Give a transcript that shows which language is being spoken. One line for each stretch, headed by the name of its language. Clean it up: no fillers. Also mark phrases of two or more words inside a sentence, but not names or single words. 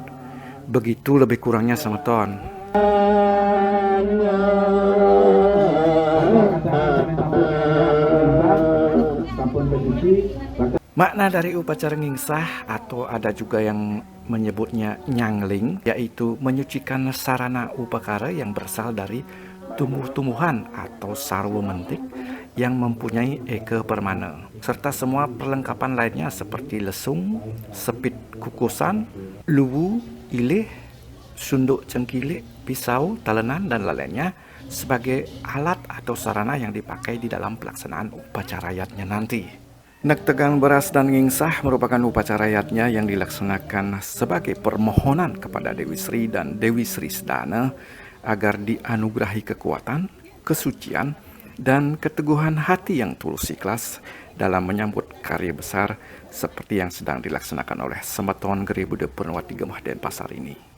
Indonesian: Begitu lebih kurangnya semeton. Makna dari upacara ngingsah atau ada juga yang menyebutnya nyangling, yaitu menyucikan sarana upakara yang berasal dari tumbuh-tumbuhan atau
Balinese: sarwa mentik
Indonesian: yang mempunyai eka permana, serta semua perlengkapan lainnya seperti lesung, sepit kukusan, luwu, ilih, sunduk cengkilik, pisau, talenan, dan lainnya sebagai alat atau sarana yang dipakai di dalam pelaksanaan upacara yatnya nanti. Nek tegang beras dan ngingsah merupakan upacara yatnya yang dilaksanakan sebagai permohonan kepada Dewi Sri dan Dewi Sri Sedana agar dianugerahi kekuatan, kesucian, dan keteguhan hati yang tulus ikhlas dalam menyambut karya besar seperti yang sedang dilaksanakan oleh Semeton Geribude Purnawati Gemah Denpasar ini.